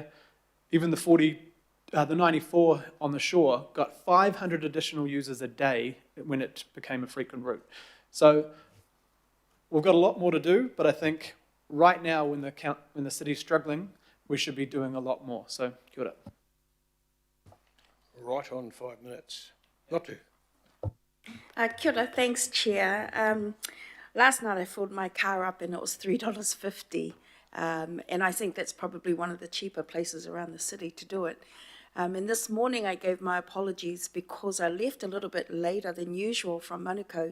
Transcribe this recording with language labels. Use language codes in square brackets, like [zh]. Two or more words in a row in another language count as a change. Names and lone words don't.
[en] Even the 94 on the shore got 500 additional users a day when it became a frequent route. So we've got a lot more to do, but I think right now when the city's struggling, we should be doing a lot more. So, [mi] kia ora. [en] Right on 5 minutes. Lotu. [mi] Kia ora, [en] thanks, Chair. Last night I filled my car up and it was $3.50, and I think that's probably one of the cheaper places around the city to do it. And this morning I gave my apologies because I left a little bit later than usual from Manukau.